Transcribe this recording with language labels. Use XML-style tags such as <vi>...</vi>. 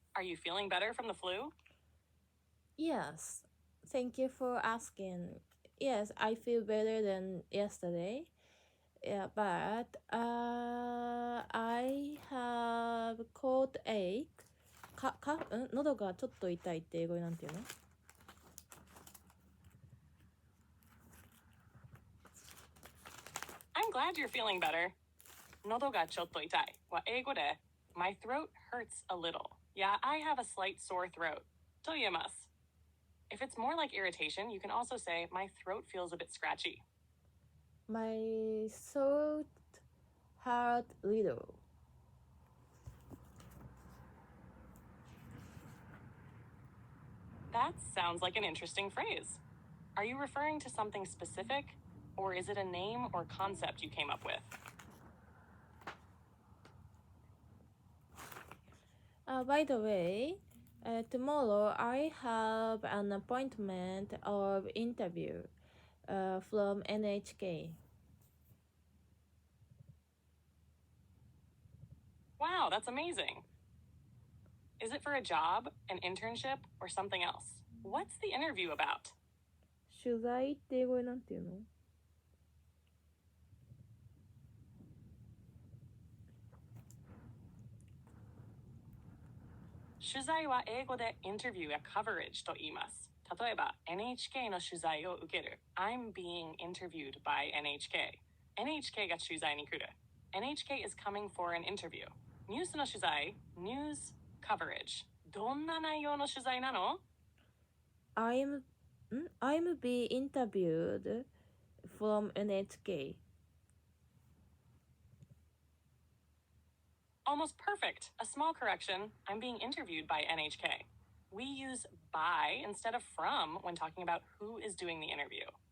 <en>Are you feeling better from the flu? Yes, thank you for asking. Yes, I feel better than yesterday. Yeah, but I have cold ache.</en> <ja>喉がちょっと痛いって英語でなんていうの？</ja> <en>I'm glad you're feeling better.</en> <ja>喉がちょっと痛いは英語で</ja> <en>My throat hurts a little. Yeah, I have a slight sore throat.</en> <ja>と言えます.</ja> <en>If it's more like irritation, you can also say my throat feels a bit scratchy. My throat hurt little. That sounds like an interesting phrase. Are you referring to something specific, or is it a name or concept you came up with? By the way, tomorrow I have an appointment of interview from NHK. Wow, that's amazing. Is it for a job, an internship, or something else? What's the interview about?</en> <ja>取材って英語でなんていうの？取材は英語でインタビューや coverage と言います。例えば NHK の取材を受ける</ja> <en>I'm being interviewed by NHK</en> <ja>NHK が取材に来る</ja> <en>NHK is coming for an interview</en> <ja>ニュースの取材</ja> <en>News coverage</en> <ja>どんな内容の取材なの？</ja> <en>I'm being interviewed from NHK. Almost perfect. A small correction. I'm being interviewed by NHK. We use by instead of from when talking about who is doing the interview.</en>